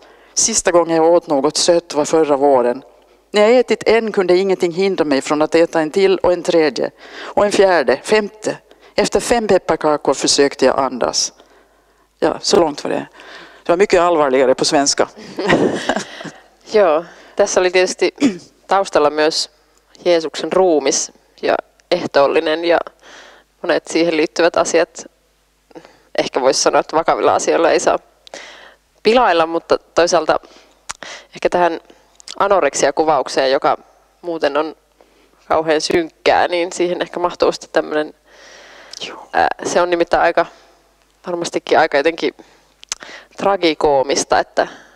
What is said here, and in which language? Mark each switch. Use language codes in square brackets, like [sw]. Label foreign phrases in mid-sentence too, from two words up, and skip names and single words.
[sv] Sista gången jag åt något sött var förra våren. När jag ätit en kunde ingenting hindra mig från att äta en till och en tredje. Och en fjärde, 5:e. Efter 5 pepparkakor försökte jag andas. Ja, så långt var det. Det var mycket allvarligare på svenska. [fi] Joo, tässä oli tietysti taustalla myös Jeesuksen ruumis ja ehtoollinen ja monet siihen liittyvät asiat. Ehkä voisi sanoa, että vakavilla asioilla ei saa pilailla, mutta toisaalta ehkä tähän anoreksia-kuvaukseen, joka muuten on kauhean synkkää, niin siihen ehkä mahtuu sitten tämmöinen, se on nimittäin varmastikin aika jotenkin tragikoomista, että